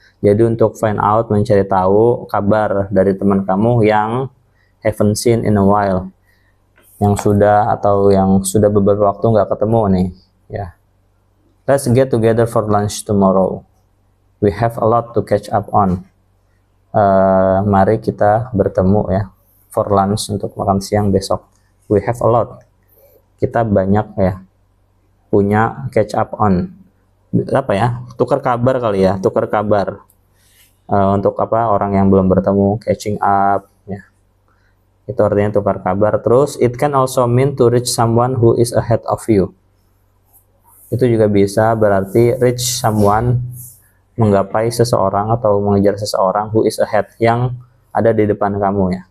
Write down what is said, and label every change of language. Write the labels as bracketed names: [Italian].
[Indonesian] Jadi untuk find out, mencari tahu kabar dari teman kamu yang [English] haven't seen in a while, [Indonesian] yang sudah beberapa waktu nggak ketemu nih ya. [English] Let's get together for lunch tomorrow. We have a lot to catch up on. [Indonesian] Mari kita bertemu ya [English] for lunch, [Indonesian] untuk makan siang besok. [English] We have a lot. [Indonesian] Kita banyak ya punya catch up on. Apa ya? Tukar kabar kali ya, tukar kabar. Untuk apa, orang yang belum bertemu, catching up ya. Itu artinya tukar kabar. [English] Terus it can also mean to reach someone who is ahead of you. [Indonesian] Itu juga bisa berarti reach someone, menggapai seseorang atau mengejar seseorang, [English] who is ahead, [Indonesian] yang ada di depan kamu ya.